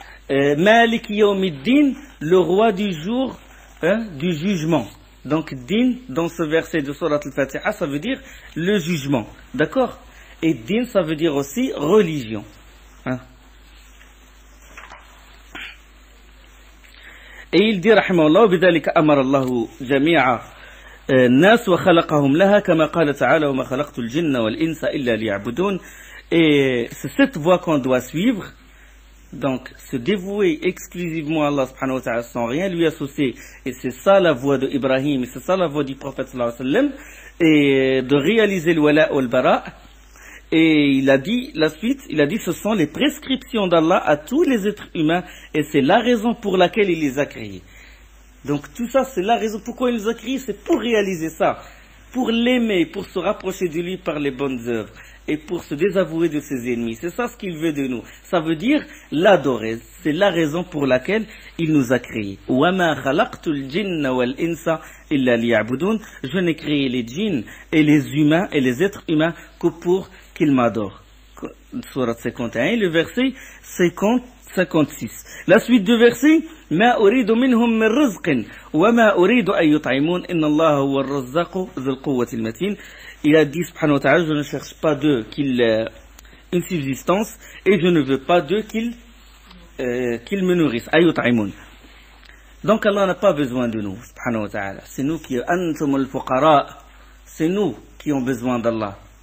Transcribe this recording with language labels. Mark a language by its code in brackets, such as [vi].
[fr] Malik yawmiddin, le roi du jour du jugement. Donc din, dans ce verset de Surat al-Fatiha, ça veut dire le jugement. D'accord? Et din, ça veut dire aussi religion. Et il dit, rahimahullah, [ar] بذلك أمر الله جميع الناس وخلقهم لها كما قال تعالى وما خلقت الجن والإنس إلا ليعبدون. [fr] Et c'est cette voie qu'on doit suivre. Donc, se dévouer exclusivement à Allah subhanahu wa ta'ala sans rien lui associer. Et c'est ça la voie de Ibrahim, et c'est ça la voie du prophète sallallahu alayhi wa sallam. Et de réaliser le wala ou le bara. Et il a dit, la suite, il a dit, ce sont les prescriptions d'Allah à tous les êtres humains, et c'est la raison pour laquelle il les a créés. Donc tout ça, c'est la raison pourquoi il les a créés, c'est pour réaliser ça, pour l'aimer, pour se rapprocher de lui par les bonnes œuvres, et pour se désavouer de ses ennemis. C'est ça ce qu'il veut de nous. Ça veut dire l'adorer. C'est la raison pour laquelle il nous a créés. [ar] وَمَا خَلَقْتُ الْجِنَّ وَالْإِنسَ إِلَّا لِيَعْبُدُونَ. [fr] Je n'ai créé les djinns et les humains et les êtres humains que pour qu'ils m'adorent. Surat 51, le verset 56. La suite du verset, [ar] ما أريد منهم من رزق وما أريد أن يطعمون إن الله هو الرزاق ذو القوة المتين. [fr] Il a dit, subhanahu wa ta'ala, je ne cherche pas d'eux une subsistance, et je ne veux pas d'eux qu'ils me nourrissent. Ayut'imun. Donc Allah n'a pas besoin de nous, subhanahu wa ta'ala. C'est nous qui, [ar] antum al-fuqara, [fr] c'est nous qui ont besoin d'Allah.